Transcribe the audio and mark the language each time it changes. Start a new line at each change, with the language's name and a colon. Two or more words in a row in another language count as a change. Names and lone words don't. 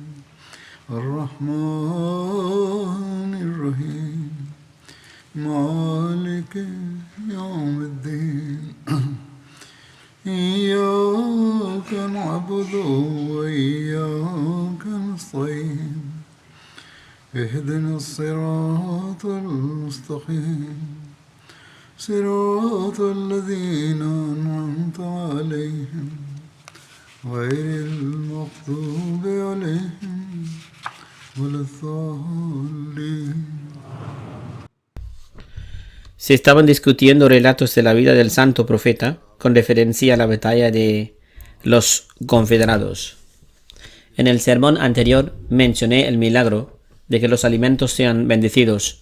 Arabic: الرحمن الرحيم مالك يوم الدين إياك نعبد وإياك نستعين اهدنا الصراط المستقيم صراط الذين أنعمت عليهم غير المغضوب عليهم ولا الضالين.
Spanish: Se estaban discutiendo relatos de la vida del santo profeta con referencia a la batalla de los confederados. En el sermón anterior mencioné el milagro de que los alimentos sean bendecidos.